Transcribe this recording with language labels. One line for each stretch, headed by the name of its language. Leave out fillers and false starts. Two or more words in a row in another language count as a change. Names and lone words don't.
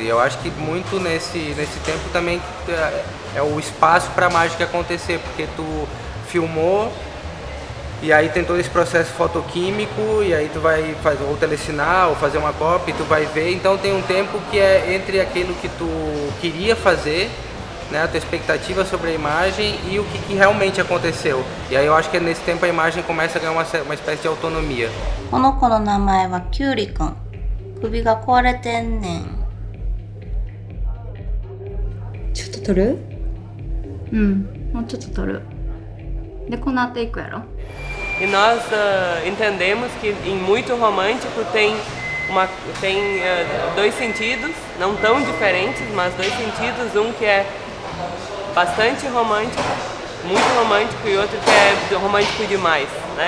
Portuguese: Eu acho que muito nesse tempo também é o espaço para a mágica acontecer, porque tu filmou e aí tem todo esse processo fotoquímico e aí tu vai fazer ou telecinar ou fazer uma cópia e tu vai ver. Então tem um tempo que é entre aquilo que tu queria fazer, né, a tua expectativa sobre a imagem e o que realmente aconteceu. E aí eu acho que nesse tempo a imagem começa a ganhar uma espécie de autonomia.
Japanese: この子の名前はキュウリくん。首が壊れてんねん。ちょっと取る？うんもうちょっと取るでこの後行くやろ
Portuguese: E nós entendemos que em muito romântico tem dois sentidos, não tão diferentes, mas dois sentidos, um que é bastante romântico, muito romântico, e outro que é romântico demais, né?